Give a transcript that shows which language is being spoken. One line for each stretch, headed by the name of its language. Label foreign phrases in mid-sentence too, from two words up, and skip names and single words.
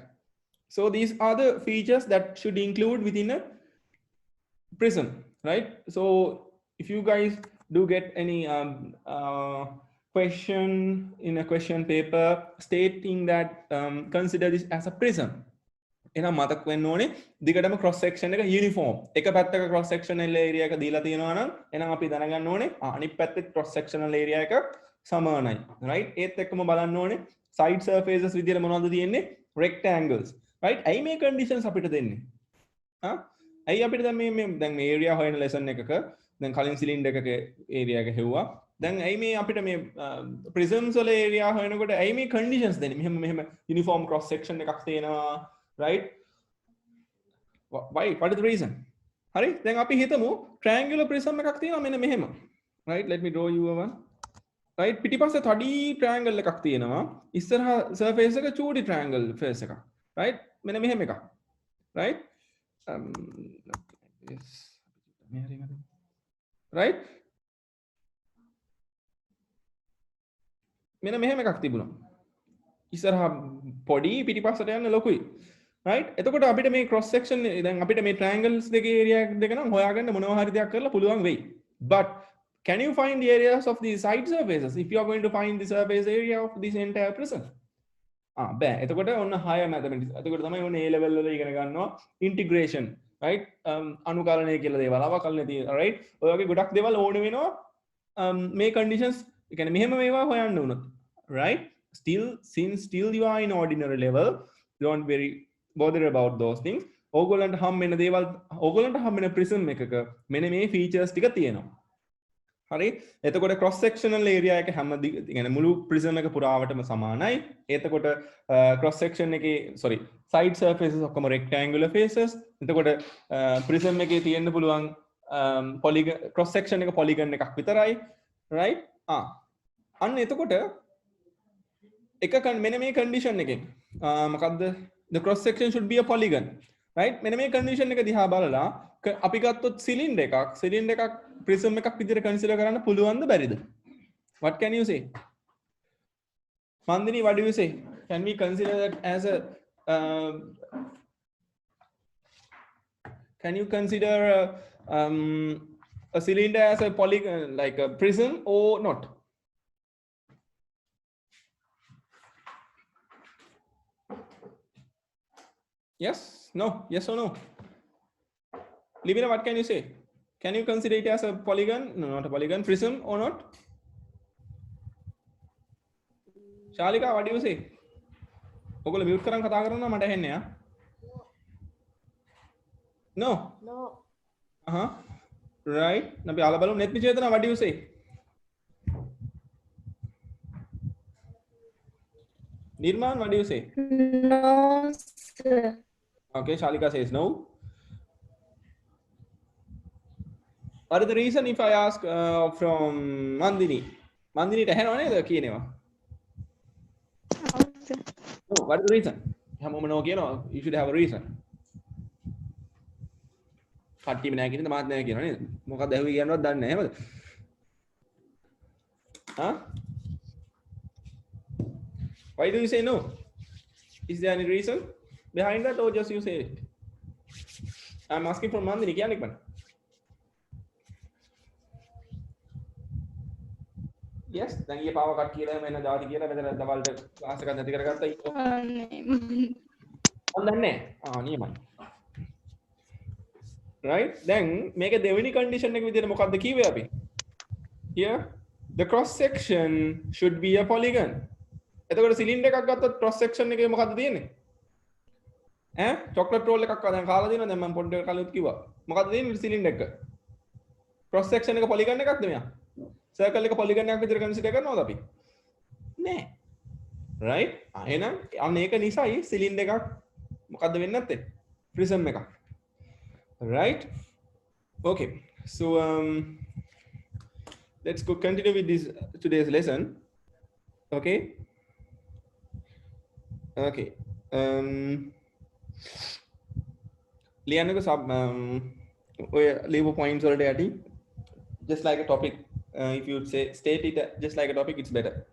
English: So these are the features that should include within a prism, right? So if you guys do get any question in a question paper stating that consider this as a prism.
Sinhala: එහෙනම් මතක් වෙන්න ඕනේ දිගටම
English: cross section
Sinhala: එක uniform. එක පැත්තක
English: cross sectional area
Sinhala: එක දීලා තියෙනවා නම් එහෙනම් අපි දැනගන්න ඕනේ අනිත් පැත්තේ
English: cross sectional area
Sinhala: එක සමානයි. right? ඒත් එක්කම බලන්න ඕනේ
English: side surfaces
Sinhala: විදියට මොනවද තියෙන්නේ?
English: rectangles. right?
Sinhala: ඇයි මේ conditions අපිට දෙන්නේ? ඇයි අපිට දැන් මේ area හොයන lesson එකක දැන් කලින් cylinder එකක area එක හෙව්වා. දැන් ඇයි මේ අපිට මේ prisms වල area හොයනකොට ඇයි මේ conditions දෙන්නේ? මෙහෙම uniform cross section එකක් තියෙනවා.
English: right? Why? What is the reason?
Sinhala: හරි දැන් අපි හිතමු
English: triangular prism
Sinhala: එකක් තියෙනවා මෙන්න මෙහෙම.
English: right? Let me draw you one. right?
Sinhala: පිටිපස්සේ තඩි triangle එකක් තියෙනවා. ඉස්සරහා surface එක චූටි
English: triangle face
Sinhala: එකක්. right? මෙන්න මෙහෙම එකක්.
English: right? yes.
Sinhala: right? මෙන්න මෙහෙම එකක් තිබුණා. ඉස්සරහා පොඩි පිටිපස්සට යන ලොකුයි. right? එතකොට අපිට මේ
English: cross section
Sinhala: දැන් අපිට මේ triangles දෙකේ area දෙක නම් හොයාගන්න මොනවා හරි දෙයක් කරලා පුළුවන් වෙයි.
English: But can you find the areas of the side surfaces if you are going to find the surface area of this entire prism?
Sinhala: බෑ. එතකොට ඔන්න
English: higher mathematics.
Sinhala: එතකොට තමයි ඔන්න
English: A level
Sinhala: වල ඉගෙන ගන්නවා
English: integration, right?
Sinhala: අනුකලනය කියලා දේවල් අවකලනය තියෙනවා, right? ඔය වගේ ගොඩක් දේවල් ඕනේ වෙනවා මේ conditions ඒ කියන්නේ මෙහෙම මේවා හොයන්න උනොත්,
English: right? Still you are in ordinary level, don't very bother about those things.
Sinhala: ඕගොල්ලන්ට හම්බෙන දේවල් ඕගොල්ලන්ට හම්බෙන prism එකක මෙන්න මේ features ටික තියෙනවා. හරි? එතකොට
English: cross sectional area
Sinhala: එක හැම يعني මුළු prism එක පුරාවටම සමානයි. එතකොට cross section එකේ
English: side surfaces
Sinhala: ඔක්කොම
English: rectangular faces.
Sinhala: එතකොට prism එකේ තියෙන්න පුළුවන්
English: polygon cross section
Sinhala: එක polygon එකක් විතරයි. right? අන්න එතකොට මෙන්න මේ condition එකෙන් මොකද්ද?
English: The cross section should be a polygon, right?
Sinhala: මෙන්න මේ condition එක දිහා බලලා අපි ගත්තොත් cylinder එකක් prism එකක් විදිහට consider කරන්න පුළුවන්ද බැරිද?
English: What can you say? Mandini, what do you say? Can we consider that as a can you consider a cylinder as a polygon like a prism or not? Yes, no, yes or no? Livina, what can you say? Can you consider it as a polygon? No, not a polygon, prism or not? Shalika, what do you say?
Sinhala: ඔගොල්ලෝ mute කරන් කතා කරනවා මට ඇහෙන්නේ ආ.
English: No. No. Right.
Sinhala: අපි අහලා බලමු net නිචේතන,
English: what do you say? Nirman, what do you say? No, sir. Okay, Shalika says no. What is the reason if I ask from Mandini?
Sinhala: Mandini ට ඇහෙනව නේද කියනවා?
English: No, what is the reason?
Sinhala: හැමෝම no කියනවා.
English: You should have a reason.
Sinhala: කට්ටියම නැහැ කියනද මාත් නැහැ කියනවා නේද? මොකක්ද ඇහුවේ කියනවත් දන්නේ නැහැ එහෙමද?
English: Why do you say no? Is there any reason behind that or just you say it? I'm asking for Mandini.
Sinhala: කියන්නේ කොහොමද? Yes, දැන් ඊයේ පාව කට් කියලා එන්න දාති කියලා මෙතන දවල්ට ක්ලාස් එකක් නැති කරගත්තා. හොඳන්නේ. නියමයි. Right? දැන් මේක දෙවෙනි condition එක විදිහට මොකක්ද කිව්වේ අපි?
English: Here the cross section should be a polygon.
Sinhala: එතකොට cylinder එකක් ගත්තොත් cross section එකේ මොකද්ද තියෙන්නේ?
English: chocolate roll
Sinhala: එකක් දැන් කාලා දිනවා දැන් මම පොඩ්ඩක් කලින් කිව්වා. මොකද්ද තියෙන්නේ cylinder එක? cross section එක polygon එකක්ද මෙයා? circle එක polygon එකක් විදිහට consider කරනවද අපි? නෑ. right? එහෙනම් අන්න ඒක නිසායි cylinder එකක් මොකද්ද වෙන්නේ නැත්තේ? prism එකක්.
English: right? Okay. So let's go continue with this today's lesson. Okay. Okay.
Sinhala: ලියන්නක sub ඔය
English: leave points
Sinhala: වලට යටි
English: just like a topic. If you say state it just like a topic, it's better.